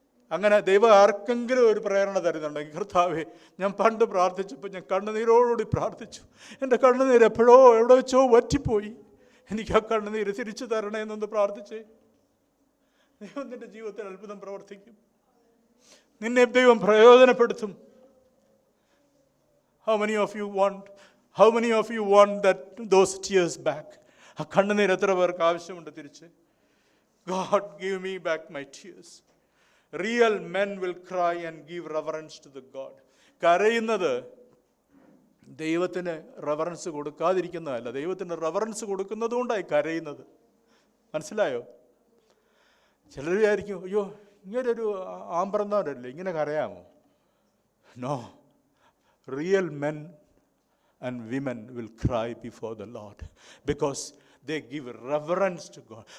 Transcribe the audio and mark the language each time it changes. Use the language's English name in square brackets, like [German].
[Malayalam] അങ്ങനെ ദൈവം ആർക്കെങ്കിലും ഒരു പ്രേരണ തരുന്നുണ്ടെങ്കിൽ, കർത്താവേ ഞാൻ പണ്ട് പ്രാർത്ഥിച്ചപ്പോൾ ഞാൻ കണ്ണുനീരോടുകൂടി പ്രാർത്ഥിച്ചു, എൻ്റെ കണ്ണുനീര് എപ്പോഴോ എവിടെ വെച്ചോ വറ്റിപ്പോയി, എനിക്ക് ആ കണ്ണുനീര് തിരിച്ചു തരണേ എന്നൊന്ന് പ്രാർത്ഥിച്ചേ. ദൈവം നിന്റെ ജീവിതത്തിൽ അത്ഭുതം പ്രവർത്തിക്കും. നിന്നെ ദൈവം പ്രയോജനപ്പെടുത്തും. [English] How many of you want those tears back? [Malayalam] ആ കണ്ണുനീര് എത്ര പേർക്ക് ആവശ്യമുണ്ട് തിരിച്ച്? [English] God give me back my tears. Real men will cry and give reverence to the God. [Malayalam] കരയുന്നത് ദൈവത്തിന് റെവറൻസ് കൊടുക്കാതിരിക്കുന്നതല്ല, ദൈവത്തിന് റെവറൻസ് കൊടുക്കുന്നത് കൊണ്ടായി കരയുന്നത്. മനസ്സിലായോ? ചിലർ വിചാരിക്കും, അയ്യോ ഇങ്ങനൊരു ആമ്പറന്നവരല്ലേ, ഇങ്ങനെ കരയാമോ? [English] No, real men and women will cry before the lord because they give reverence to God.